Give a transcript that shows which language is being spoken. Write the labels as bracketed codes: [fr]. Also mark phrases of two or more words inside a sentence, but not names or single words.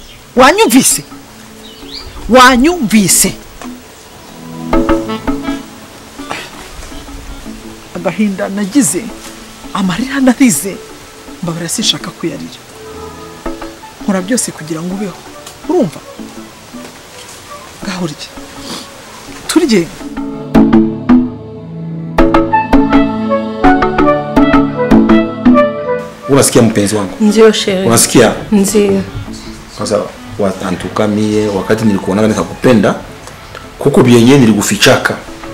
[rw] wanyumvise agahinda nagize amarira narize mbabara sinshaka kuyarira nkora byose kugira ngo ubeho urumva ngaho urya turye [sw] unasikia mpenzi wangu ndio sheri unasikia ndio sasa watantuka mie wakati nilikuona nikakupenda kuko byenye nilikufichaka